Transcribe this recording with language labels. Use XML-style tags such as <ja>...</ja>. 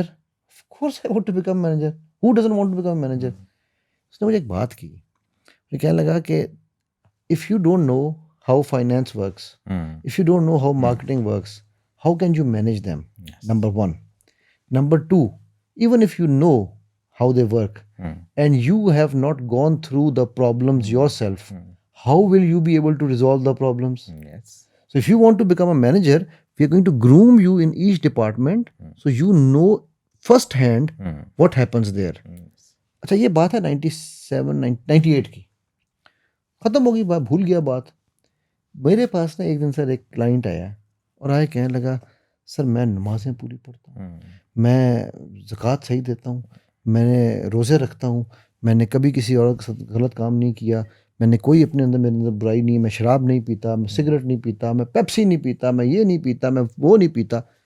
<en>Of course I want to become manager, who doesn't want to become manager.</en> <ur>اس نے مجھے ایک بات کی، مجھے کہنے لگا کہ</ur> <en>if you don't know how finance works, if you don't know how marketing works, how can you manage them? Yes. Number one. Number two, even if you know how they work and you have not gone through the problems yourself, how will you be able to resolve the problems? Yes. So if you want to become a manager, we are going to groom you in each department so you know first hand what happens there.</en> <ur>اچھا یہ بات ہے 98 کی، ختم ہو گئی بات، بھول گیا بات. میرے پاس نا ایک دن سر ایک کلائنٹ آیا اور آئے کہنے لگا سر میں نمازیں پوری پڑھتا ہوں، میں زکوٰۃ صحیح دیتا ہوں، میں نے روزے رکھتا ہوں، میں نے کبھی کسی اور کے ساتھ غلط کام نہیں کیا، میں نے کوئی اپنے اندر میرے اندر برائی نہیں، میں شراب نہیں پیتا، میں سگریٹ نہیں پیتا، میں پیپسی نہیں پیتا، میں یہ نہیں پیتا، میں وہ نہیں پیتا.</ur>